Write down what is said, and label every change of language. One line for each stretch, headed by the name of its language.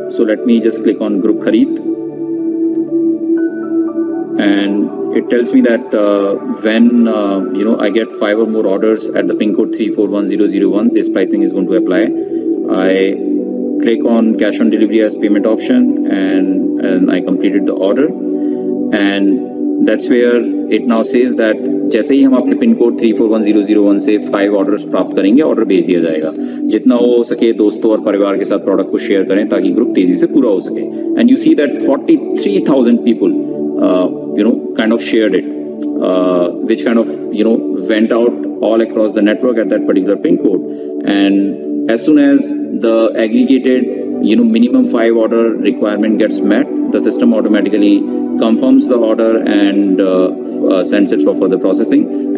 English: So let me just click on Group Khareed, and it tells me that when I get 5 or more orders at the pin code 341001, this pricing is going to apply. I click on cash on delivery as payment option, and I completed the order. And that's where it now says that
Hindi: जैसे ही हम अपने pin code 341001 से 5 orders प्राप्त करेंगे, order भेज दिया जाएगा. जितना हो सके दोस्तों और परिवार के साथ प्रोडक्ट को शेयर करें ताकि ग्रुप तेजी से पूरा हो सके.
English: And you see that 43,000 people kind of shared it, which kind of went out all across the network at that particular pin code. And as soon as the aggregated minimum 5 order requirement gets met, the system automatically confirms the order and sends it for further processing.